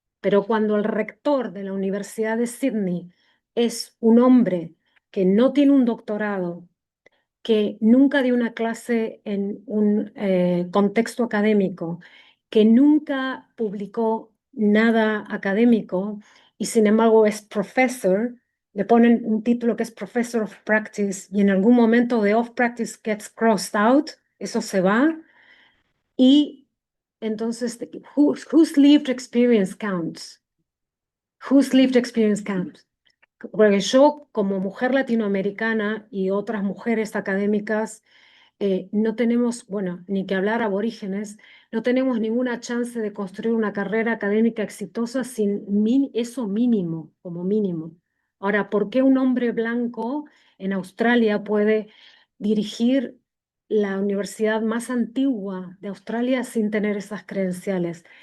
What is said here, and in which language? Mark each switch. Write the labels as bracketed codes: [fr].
[es] Pero cuando el rector de la Universidad de Sydney es un hombre que no tiene un doctorado, que nunca dio una clase en un contexto académico, que nunca publicó nada académico y sin embargo es professor, le ponen un título que es Professor of Practice y en algún momento de [en] Off Practice gets crossed out, [es] eso se va. Y entonces, [en] whose lived experience counts? Whose lived experience counts? [es] Porque yo, como mujer latinoamericana y otras mujeres académicas, no tenemos, bueno, ni que hablar aborígenes, No tenemos ninguna chance de construir una carrera académica exitosa sin eso mínimo, como mínimo. Ahora, ¿por qué un hombre blanco en Australia puede dirigir la universidad más antigua de Australia sin tener esas credenciales?